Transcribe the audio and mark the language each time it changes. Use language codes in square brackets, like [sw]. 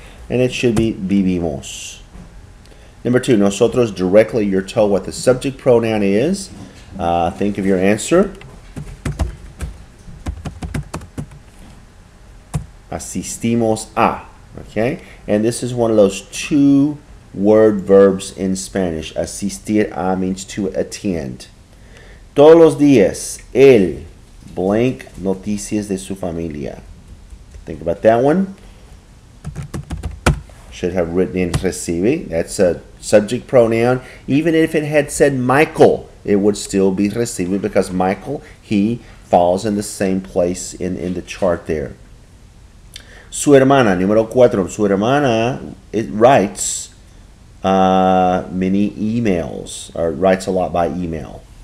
[en] And it should be vivimos. Number two, nosotros directly, you're told what the subject pronoun is. Think of your answer. [es] Asistimos a. [en] Okay? And this is one of those two-word verbs in Spanish. Asistir a means to attend. [es] Todos los días, él blank noticias de su familia. [en] Think about that one. Should have written in recibe. That's a subject pronoun. Even if it had said Michael, it would still be recibe because Michael, he falls in the same place in the chart there. [es] Su hermana, número 4. Su hermana, [en] it writes many emails, or writes a lot by email.